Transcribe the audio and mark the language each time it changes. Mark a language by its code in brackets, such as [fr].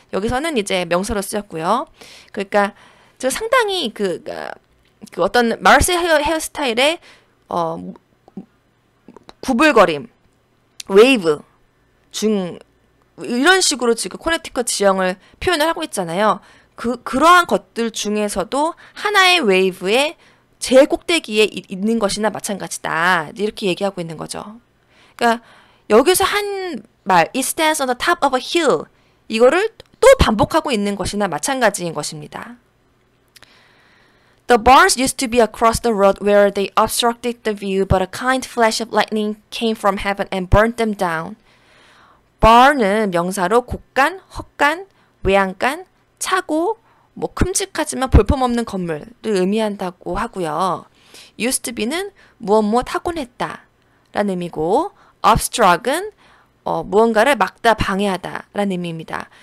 [ko] 여기서는 이제 명사로 쓰였고요. 그러니까 상당히 그 어떤 마르셀 헤어스타일의 구불거림, 웨이브 이런 식으로 지금 코네티컷 지형을 표현을 하고 있잖아요. 그러한 것들 중에서도 하나의 웨이브의 제일 꼭대기에 있는 것이나 마찬가지다. 이렇게 얘기하고 있는 거죠. 그러니까 여기서 한 말, [en] it stands on the top of a hill. [ko] 이거를 또 반복하고 있는 것이나 마찬가지인 것입니다. [en] The barns used to be across the road where they obstructed the view, but a kind flash of lightning came from heaven and burned them down. [ko] barn은 명사로 곡간, 헛간, 외양간, 차고, 뭐 큼직하지만 볼품없는 건물을 의미한다고 하고요. used to be는 무엇 하곤 했다. 라는 의미고 obstruct은 무언가를 막다, 방해하다 라는 의미입니다.